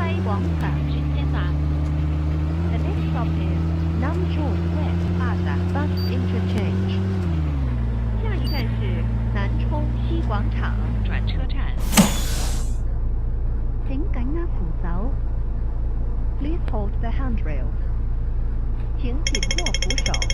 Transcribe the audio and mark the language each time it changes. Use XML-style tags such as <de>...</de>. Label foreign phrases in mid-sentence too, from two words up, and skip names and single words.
<zh>广场直接站。</zh> <en>The next stop is Namchoon West Plaza Bus Interchange.</en> <zh>下一站是南充西广场转车站。請緊握扶手。</zh> <en>Please hold the handrails.</en> <zh>請緊握扶手。</zh>